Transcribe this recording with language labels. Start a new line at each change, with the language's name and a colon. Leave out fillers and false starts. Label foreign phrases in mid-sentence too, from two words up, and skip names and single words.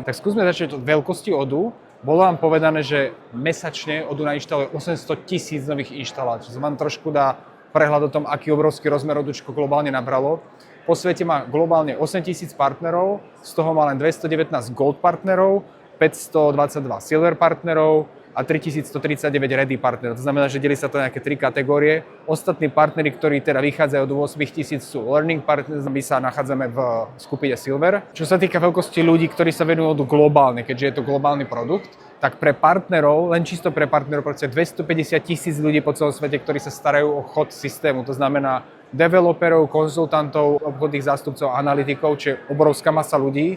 Slovak: Tak skúsme začať od veľkosti Odoo. Bolo vám povedané, že mesačne Odoo nainštaluje 800 000 nových inštalácií, čo vám trošku dá prehľad o tom, aký obrovský rozmer Odoočko globálne nabralo. Po svete má globálne 8 000 partnerov, z toho má len 219 Gold partnerov, 522 Silver partnerov a 3139 Ready partnerov. To znamená, že delí sa to na nejaké 3 kategórie. Ostatní partneri, ktorí teda vychádzajú do 8000 sú
English: Learning partners,
Slovak: my sa nachádzame v skupine Silver. Čo sa týka veľkosti ľudí, ktorí sa venujú Odoo globálne, keďže je to globálny produkt, tak pre partnerov, len čisto pre partnerov, 250 000 ľudí po celom svete, ktorí sa starajú o chod systému. To znamená developerov, konzultantov, obchodných zástupcov, analytikov, čo je obrovská masa ľudí.